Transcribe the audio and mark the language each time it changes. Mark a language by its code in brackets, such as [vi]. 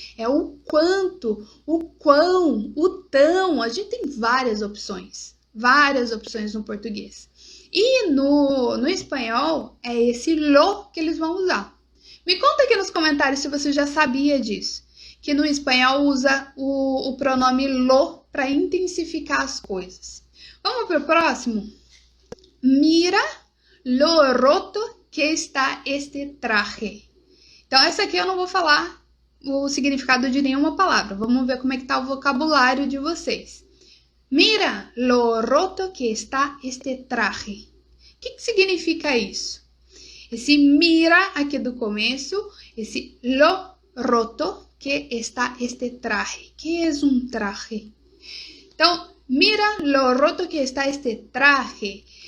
[pt] É o quanto, o quão, o tão. A gente tem várias opções no português. E no espanhol, é esse lo que eles vão usar. Me conta aqui nos comentários se você já sabia disso. Que no espanhol usa o pronome lo para intensificar as coisas. Vamos para o próximo? [es] Mira lo roto que está este traje. [pt] Então, essa aqui eu não vou falar o significado de nenhuma palavra. Vamos ver como é que está o vocabulário de vocês. [es] Mira lo roto que está este traje. [pt] O que significa isso? Esse mira aqui do começo, esse [es] lo roto que está este traje. [pt] Que é um traje? Então, [es] mira lo roto que está este traje.